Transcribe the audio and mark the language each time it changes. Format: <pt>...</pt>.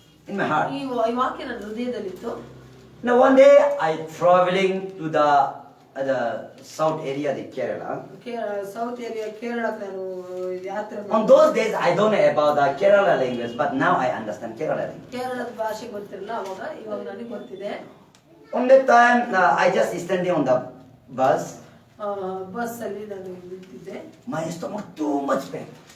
<en>In my heart.</en> <kn>ಈ ವಾಕ್ಯ ನನ್ನ ಹೃದಯದಲ್ಲಿತ್ತು.</kn> <en>Now one day I traveling to the south area, the Kerala.</en> <kn>South area ಕೇರಳಕ್ಕೆ ನಾನು ಯಾತ್ರೆ</kn> <en>On those days I don't know about the Kerala language, but now I understand Kerala language.</en> <kn>ಕೇರಳದ ಭಾಷೆ ಗೊತ್ತಿರಲಿಲ್ಲ ಇವಾಗ ನನಗೆ ಗೊತ್ತಿದೆ.</kn> <en>On that time I just standing on the bus.</en> <kn>Bus ಅಲ್ಲಿ ನಾನು ನಿಂತಿದ್ದೆ.</kn> <en>My stomach too much pain.</en>